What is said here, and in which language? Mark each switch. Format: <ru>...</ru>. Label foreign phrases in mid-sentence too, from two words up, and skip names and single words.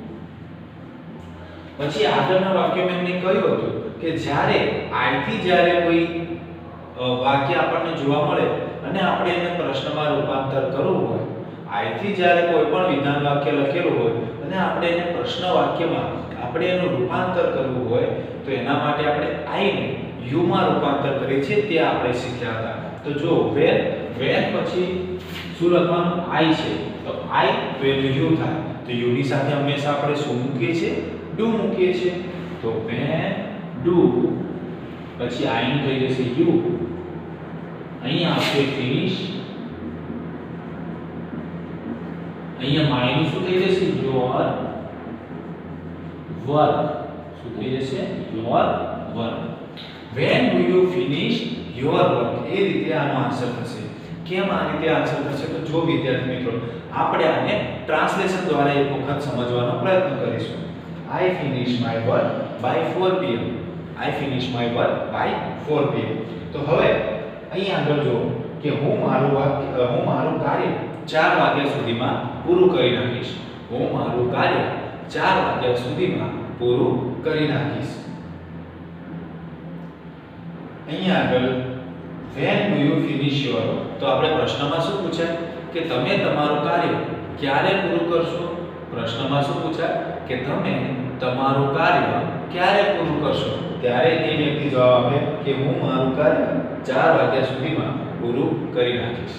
<gu>પછી આગળના વાક્યમાં મેં કહ્યું હતું કે જ્યારે I થી જ્યારે કોઈ વાક્ય આપણને જોવા મળે અને આપણે એને પ્રશ્નમાં રૂપાંતર કરવું હોય, I થી જ્યારે કોઈ પણ વિધાન વાક્ય લખેલું હોય અને આપણે એને પ્રશ્ન વાક્યમાં આપણે એનું રૂપાંતર કરવું હોય તો એના માટે આપણે I ને U માં રૂપાંતર કરીએ છીએ, તે આપણે શીખ્યા હતા. તો જો when પછી શું લખવાનું? I છે. તો I તો એનું U થાય. તો U ની સાથે હંમેશા આપણે શું મૂકીએ છીએ? Do મૂકીએ છીએ. તો</gu> <en>when do</en> <gu>પછી I નું થઈ જશે U. અહીંયા આપણે finish, અહીંયા my નું શું થઈ જશે?</gu> <en>Your work.</en> <gu>શું થઈ જશે?</gu> <en>Your work. When do you finish your work?</en> <gu>એ રીતે આનો આન્સર થશે. કેમ આ રીતે આન્સર થશે? તો જો વિદ્યાર્થી મિત્રો, આપણે આને ટ્રાન્સલેશન દ્વારા એક વખત સમજવાનો પ્રયત્ન કરીશું.</gu> <en>I finish my work by 4 p.m. I finish my work by 4 p.m.</en> <gu>તો હવે અહીં આગળ જો કે હું મારું કાર્ય 4 વાગ્યા સુધીમાં પૂરું કરી નાખીશ. હું મારું કાર્ય 4 વાગ્યા સુધીમાં પૂરું કરી નાખીશ. અહીં આગળ</gu> <en>when do you finish your work?</en> <gu>તો આપણે પ્રશ્નમાં શું પૂછાય કે તમે તમારું કાર્ય ક્યારે પૂરું કરશો? પ્રશ્નમાં શું પૂછાય કે તમે તમારું કાર્ય ક્યારે પૂરું કરશો? ત્યારે એ વ્યક્તિ જવાબ આપે કે હું મારું કાર્ય 4 વાગ્યા સુધીમાં પૂરું કરી નાખીશ.</gu>